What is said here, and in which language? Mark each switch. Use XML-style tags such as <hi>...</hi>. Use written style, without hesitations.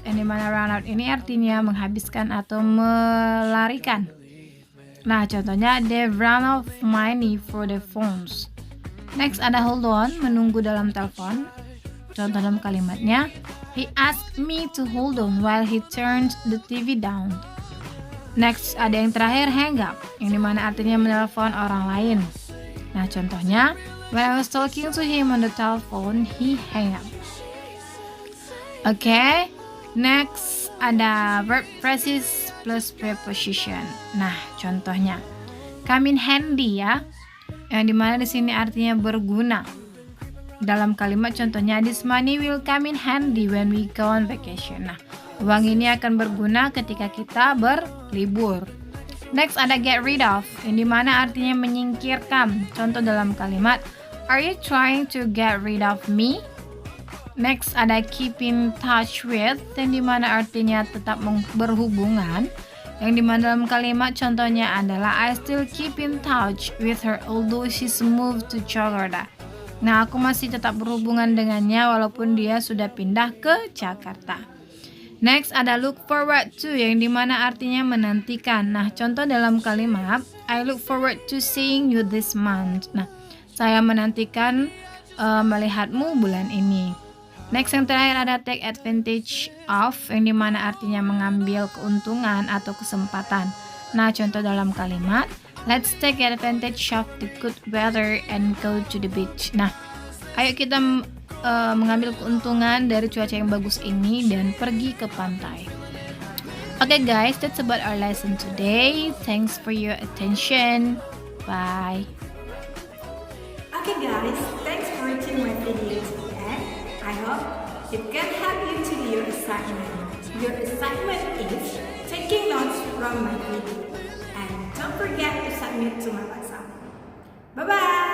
<id>Yang dimana run out ini artinya menghabiskan atau melarikan. Nah, contohnya</id> <en>they've run out of money for the phones.</en> <id>Next ada</id> <en>hold on,</en> <id>menunggu dalam telepon. Contoh dalam kalimatnya,</id> <en>he asked me to hold on while he turned the TV down.</en> <id>Next ada yang terakhir,</id> <en>hang up,</en> <id>yang dimana artinya menelpon orang lain. Nah contohnya,</id> <en>when I was talking to him on the telephone, he hang up. Oke, next ada verb phrases plus preposition.</en> <id>Nah contohnya,</id> <en>come in handy</en> <id>ya, yang dimana di sini artinya berguna. Dalam kalimat contohnya,</id> <en>this money will come in handy when we go on vacation.</en> <id>Nah, uang ini akan berguna ketika kita berlibur. Next ada</id> <en>get rid of,</en> <id>yang dimana artinya menyingkirkan. Contoh dalam kalimat,</id> <en>are you trying to get rid of me?</en> <id>Next ada</id> <en>keep in touch with,</en> <id>yang dimana artinya tetap berhubungan. Yang dimana dalam kalimat contohnya adalah</id> <en>I still keep in touch with her although she's moved to Jakarta.</en> <id>Nah, aku masih tetap berhubungan dengannya walaupun dia sudah pindah ke Jakarta. Next ada</id> <en>look forward to,</en> <id>yang dimana artinya menantikan. Nah, contoh dalam kalimat</id> <en>I look forward to seeing you this month.</en> <id>Nah, saya menantikan melihatmu bulan ini. Next yang terakhir ada</id> <en>take advantage of,</en> <id>yang dimana artinya mengambil keuntungan atau kesempatan. Nah, contoh dalam kalimat</id> <en>let's take advantage of the good weather and go to the beach.</en> <id>Nah, ayo kita mengambil keuntungan dari cuaca yang bagus ini dan pergi ke pantai.</id> <en>Okay guys, that's about our lesson today. Thanks for your attention. Bye. Okay guys, thanks for watching my video today. I hope it can help you to do your assignment. Your assignment is taking notes from my video. Don't forget to submit to my WhatsApp. Bye-bye!</en>